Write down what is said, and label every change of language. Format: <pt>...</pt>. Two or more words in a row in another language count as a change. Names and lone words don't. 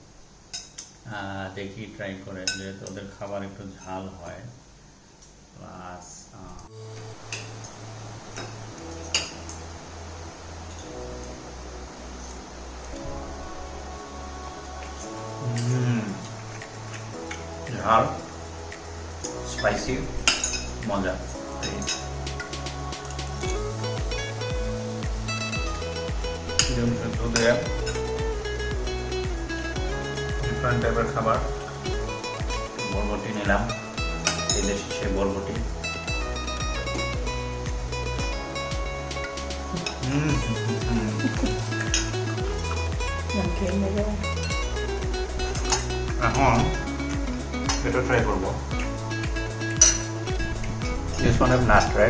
<bn>দেখি ট্রাই করে, যেহেতু ওদের খাবার একটু ঝাল হয় প্লাস ঝাল, স্পাইসি, মজা।</bn> <en>different type</en> <bn>খাবার। বরবটি নিলাম, এই দেশি সেই বরবটি।</bn> <th>อย่างเค็มเลยด้วย</th> <bn>এখন এটা ট্রাই করবো।</bn> <en>This one have nut, right?</en>